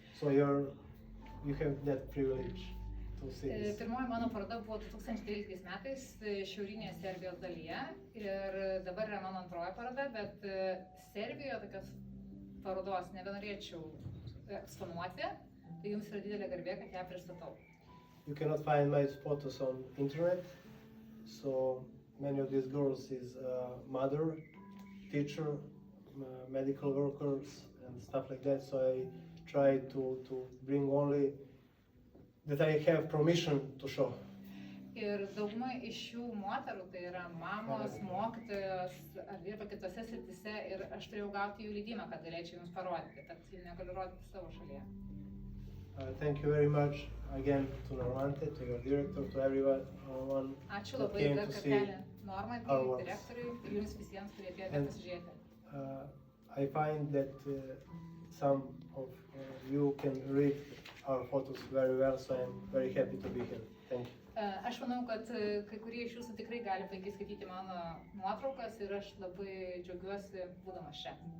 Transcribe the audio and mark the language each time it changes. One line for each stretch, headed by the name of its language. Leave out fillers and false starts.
English: So you have that privilege to see this.
Lithuanian: Pirmoji mano paroda buvo 2013 metais šiaurinėje Serbijos dalyje ir dabar yra mano antroji paroda, bet Serbijoje tokios parodos nebenorėčiau eksponuoti, tai jums yra didelė garbė, kad ją pristatau.
English: You cannot find my photos on internet, so many of these girls is mother, teacher, medical workers and stuff like that, so I try to bring only that I have permission to show.
Lithuanian: Ir dauguma iš šių moterų, tai yra mamos, mokytojos ar dirba kitose srityse ir aš turėjau gauti jų leidimą, kad galėčiau jums parodyti, tad negaliu rodyti savo šalyje.
English: Thank you very much again to Normante, to your director, to everyone.
Lithuanian: Ačiū labai dar kartelį Normantei, direktoriui ir jums visiems, kurie atėjote pasižiūrėti.
English: I find that some of you can read our photos very well, so I'm very happy to be here. Thank you.
Lithuanian: Aš manau, kad kai kurie iš jūsų tikrai gali puikiai skaityti mano nuotraukas ir aš labai džiaugiuosi būdamas čia.